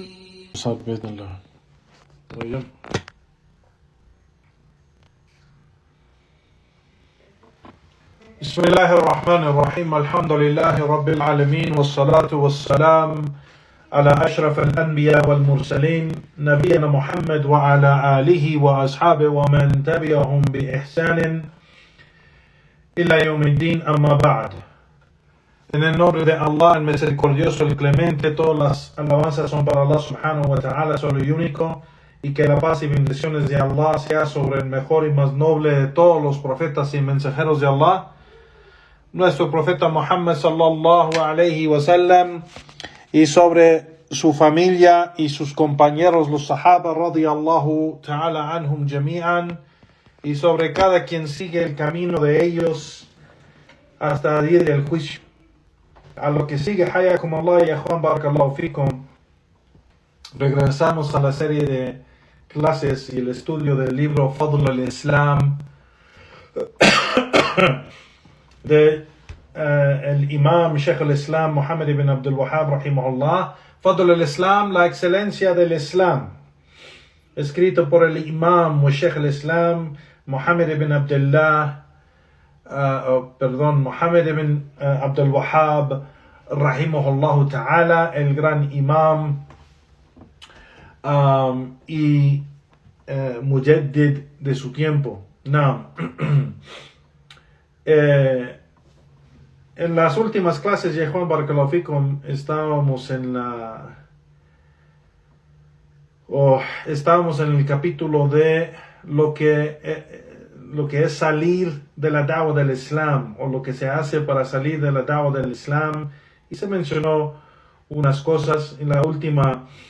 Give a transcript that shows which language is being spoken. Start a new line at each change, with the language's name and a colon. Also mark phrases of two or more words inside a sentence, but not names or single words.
Arabic: بإذن الله. طيب. بسم الله الرحمن الرحيم. الحمد لله رب العالمين والصلاة والسلام على أشرف الأنبياء والمرسلين نبينا محمد وعلى آله وأصحابه ومن تبعهم بإحسان إلى يوم الدين. أما بعد.
Spanish: En el nombre de Allah, el misericordioso, el clemente, todas las alabanzas son para Allah
Arabic: سبحانه وتعالى,
Spanish: solo y único, y que la paz y bendiciones de Allah sea sobre el mejor y más noble de todos los profetas y mensajeros de Allah, nuestro profeta Muhammad
Arabic: صلى الله عليه وسلم,
Spanish: y sobre su familia y sus compañeros, los sahaba
Arabic: رضي الله تعالى عنهم جميعا,
Spanish: y sobre cada quien sigue el camino de ellos hasta el día del juicio. A lo que sigue,
Arabic: حياكم الله
Spanish: y Juan
Arabic: بارك الله فيكم,
Spanish: regresamos a la serie de clases y el estudio del libro Fadl al-Islam de el imam Sheikh al-Islam Muhammad ibn Abdul Wahhab rahimahullah. Fadl al-Islam, la excelencia del Islam, escrito por el imam wa Sheikh al-Islam Muhammad ibn Abdullah Muhammad ibn Abdul Wahhab
Arabic: رحمه الله تعالى,
Spanish: el gran imam y mujaddid de su tiempo. En las últimas clases, ya Juan
Arabic: بارك الله فيكم,
Spanish: estábamos en el capítulo de lo que es salir de la da'wah del Islam, o lo que se hace para salir de la da'wah del Islam, y se mencionó unas cosas en la última